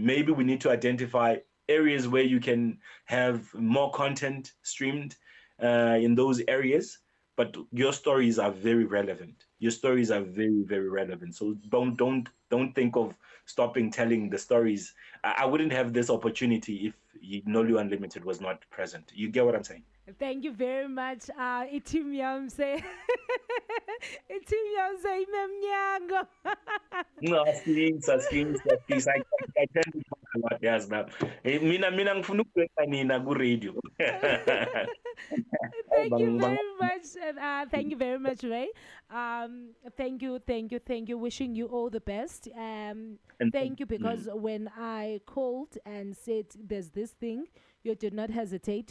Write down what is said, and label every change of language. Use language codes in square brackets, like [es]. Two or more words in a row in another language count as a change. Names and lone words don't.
[en] Maybe we need to identify areas where you can have more content streamed in those areas, but your stories are very relevant. Your stories are very, very relevant. So don't think of stopping telling the stories. I wouldn't have this opportunity if Nolu Unlimited was not present. You get what I'm saying? Thank you very much. Itim Yamse. Memnyango. No, please. I tend to talk a lot, yes, now. [zu] Mina ngifuna ukubeka nina ku radio. [en] Thank you very much. And thank you very much, Ray. Thank you. Wishing you all the best. Thank you, because when I called and said there's this thing, you did not hesitate.